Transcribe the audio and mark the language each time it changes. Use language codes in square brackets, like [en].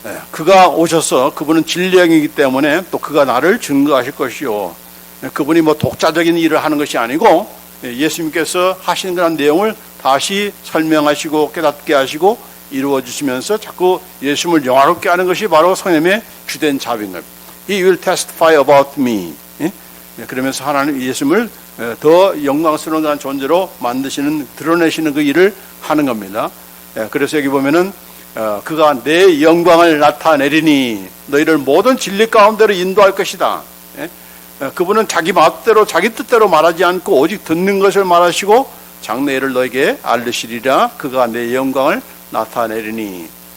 [ko] 그가 오셔서, 그분은 진리영이기 때문에 또 그가 나를 증거하실 것이요. 그분이 뭐 독자적인 일을 하는 것이 아니고 예수님께서 하시는 그런 내용을 다시 설명하시고 깨닫게 하시고 이루어 주시면서 자꾸 예수님을 영화롭게 하는 것이 바로 성령의 주된 자비인 겁니다. [en] He will testify about me. [ko] 그러면서 하나님 예수님을 더 영광스러운 그런 존재로 만드시는, 드러내시는 그 일을 하는 겁니다. 그래서 여기 보면은 그가 내 영광을 나타내리니 너희를 모든 진리 가운데로 인도할 것이다. 그분은 자기 마음대로 자기 뜻대로 말하지 않고 오직 듣는 것을 말하시고 장래일을 너에게 알리시리라. 그가 내 영광을 나타내리니.